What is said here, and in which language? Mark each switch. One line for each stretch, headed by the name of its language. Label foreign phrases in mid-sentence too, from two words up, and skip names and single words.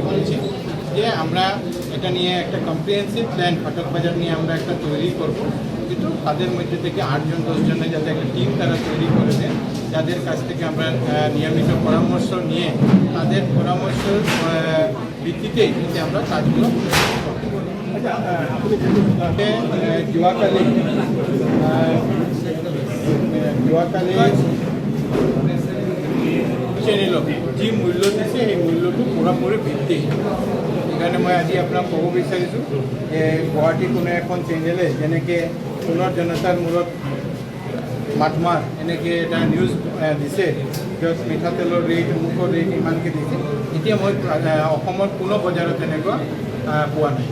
Bangla: বলেছি যে আমরা এটা নিয়ে একটা
English: comprehensive plan
Bangla: ফাটক বাজার নিয়ে আমরা একটা তৈরি করবো, কিন্তু তাদের মধ্যে থেকে 8 জন 10 জনের যাতে একটা টিম তারা তৈরি করে দেন, যাদের কাছ থেকে আমরা নিয়মিত পরামর্শ নিয়ে তাদের পরামর্শের ভিত্তিতেই যাতে আমরা কাজগুলো
Assamese: যোৱাকালি চেনেলক যি মূল্য দিছে সেই মূল্যটো পুৰাপুৰি ভিত্তি। সেইকাৰণে মই আজি আপোনাক ক'ব বিচাৰিছোঁ যে গুৱাহাটী কোনো এখন চেনেলে যেনেকৈ সোণৰ জনতাৰ মূৰত মাতমাৰ এনেকৈ এটা নিউজ দিছে, য'ত মিঠাতেলৰ ৰেট, অমুকৰ ৰেট ইমানকৈ দিছে, এতিয়া মই অসমৰ কোনো বজাৰত তেনেকুৱা পোৱা নাই।